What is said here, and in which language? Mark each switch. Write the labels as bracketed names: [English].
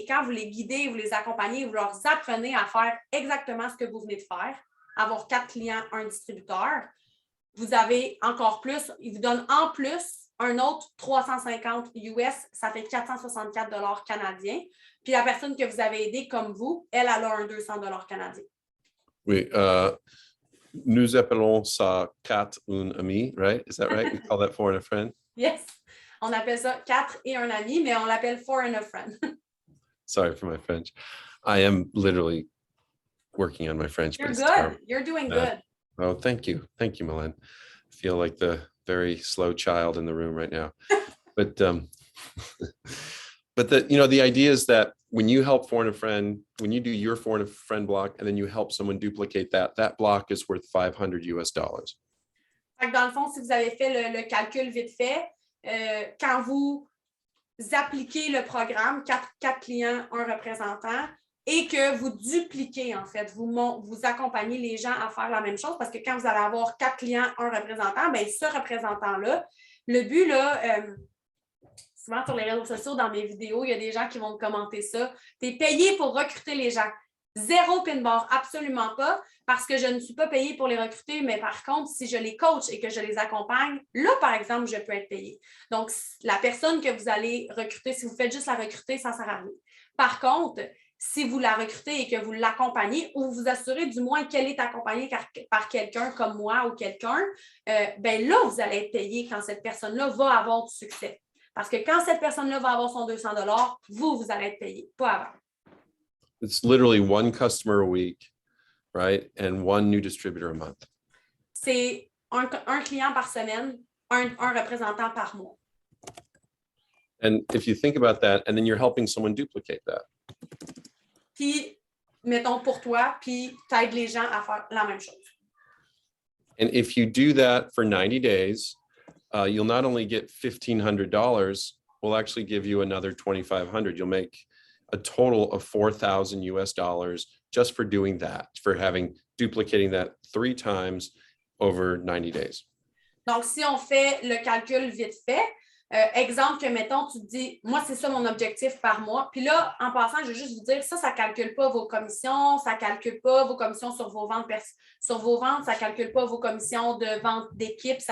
[French] Et quand vous les guidez, vous les accompagnez, vous leur apprenez à faire exactement ce que vous venez de faire, avoir 4 clients, 1 distributeur, vous avez encore plus, ils vous donnent en plus un autre 350 US, ça fait 464 canadiens. Puis la personne que vous avez aidée, comme vous, elle a un 200 canadiens. Oui, nous appelons ça 4 un ami, right? [English] Is that right? We call that 4 and a friend? [French] Yes. On appelle ça 4 et un ami, mais on l'appelle [English] 4 and a friend. Sorry for my French. I am literally working on my French. You're good. You're doing good. Oh, thank you. Thank you, Mylène. I feel like the very slow child in the room right now. But the idea is that when you help 4 and a friend, when you do your 4 and a friend block, and then you help someone duplicate that block is worth $500 US. [French] Fait que dans le fond, si vous avez fait le calcul vite fait, quand vous appliquez le programme, 4 clients, 1 représentant, et que vous dupliquez, en fait, vous accompagnez les gens à faire la même chose, parce que quand vous allez avoir 4 clients, 1 représentant, bien, ce représentant-là, le but, là, souvent sur les réseaux sociaux, dans mes vidéos, il y a des gens qui vont me commenter ça. Tu es payé pour recruter les gens. 0 pin bar, absolument pas, parce que je ne suis pas payée pour les recruter, mais par contre, si je les coach et que je les accompagne, là, par exemple, je peux être payée. Donc, la personne que vous allez recruter, si vous faites juste la recruter, ça ne sert à rien. Par contre, si vous la recrutez et que vous l'accompagnez ou vous assurez du moins qu'elle est accompagnée par quelqu'un comme moi ou quelqu'un, ben là, vous allez être payé quand cette personne-là va avoir du succès. Parce que quand cette personne-là va avoir son 200 $, vous allez être payé, pas avant. [English] It's literally one customer a week, right? And one new distributor a month. [French] C'est un client par semaine, un représentant par mois. [English] And if you think about that, and then you're helping someone duplicate that. [French] Puis, mettons pour toi, puis t'aides les gens à faire la même chose. [English] And if you do that for 90 days, you'll not only get $1,500, we'll actually give you another $2,500. You'll make a total of $4,000 just for doing that, for duplicating that 3 times over 90 days. [French] Donc, si on fait le calcul vite fait, exemple que, mettons, tu te dis, moi, c'est ça mon objectif par mois. Puis là, en passant, je vais juste vous dire, ça ne calcule pas vos commissions, ça ne calcule pas vos commissions sur vos ventes, ça ne calcule pas vos commissions de vente d'équipe.